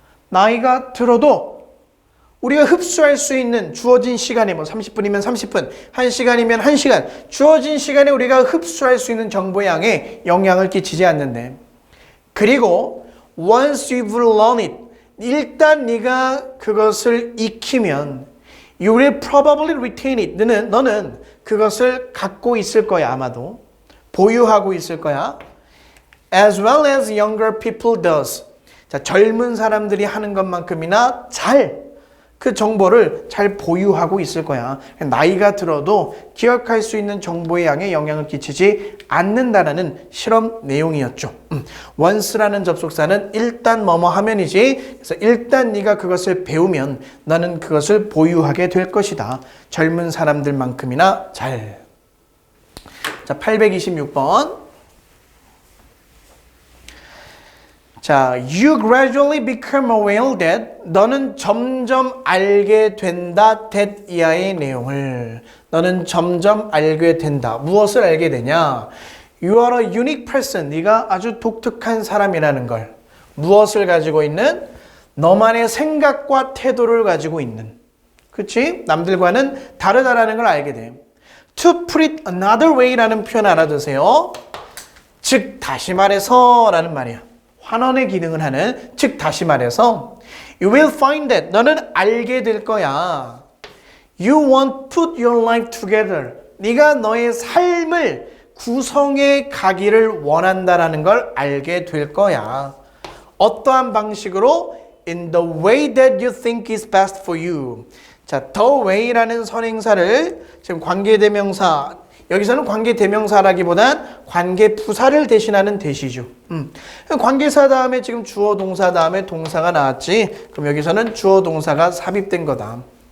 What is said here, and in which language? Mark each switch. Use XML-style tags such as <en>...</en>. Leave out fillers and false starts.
<ko>나이가 들어도 우리가 흡수할 수 있는 주어진 시간에 30분이면 30분, 1시간이면 1시간, 주어진 시간에 우리가 흡수할 수 있는 정보의 양에 영향을 끼치지 않는데.</ko> <en>그리고 once you've learned it, 일단 네가 그것을 익히면 you will probably retain it.</en> <ko>너는 그것을 갖고 있을 거야. 아마도 보유하고 있을 거야.</ko> <en>As well as younger people does.</en> <ko>자, 젊은 사람들이 하는 것만큼이나 그 정보를 잘 보유하고 있을 거야. 나이가 들어도 기억할 수 있는 정보의 양에 영향을 끼치지 않는다라는 실험 내용이었죠. once라는 접속사는 일단 뭐뭐 하면이지. 그래서 일단 네가 그것을 배우면 너는 그것을 보유하게 될 것이다. 젊은 사람들만큼이나 잘. 자, 826번.</ko> <en>자, you gradually become aware that.</en> <ko>너는 점점 알게 된다. that 이하의 내용을. 너는 점점 알게 된다. 무엇을 알게 되냐?</ko> <en>You are a unique person.</en> <ko>네가 아주 독특한 사람이라는 걸. 무엇을 가지고 있는? 너만의 생각과 태도를 가지고 있는. 그치? 남들과는 다르다라는 걸 알게 돼.</ko> <en>To put it another way 라는 표현 알아두세요.</en> <ko>즉 다시 말해서 라는 말이야. 환원의 기능을 하는, 즉 다시 말해서 you will find that. 너는 알게 될 거야.</ko> <en>You won't put your life together.</en> <ko>네가 너의 삶을 구성해 가기를 원한다라는 걸 알게 될 거야. 어떠한 방식으로?</ko> <en>In the way that you think is best for you.</en> <ko>자, the way라는 선행사를 지금 관계대명사, 여기서는 관계대명사라기보단 관계부사를 대신하는 대시죠. 관계사 다음에 지금 주어 동사 다음에 동사가 나왔지. 그럼 여기서는 주어 동사가 삽입된 거다.</ko>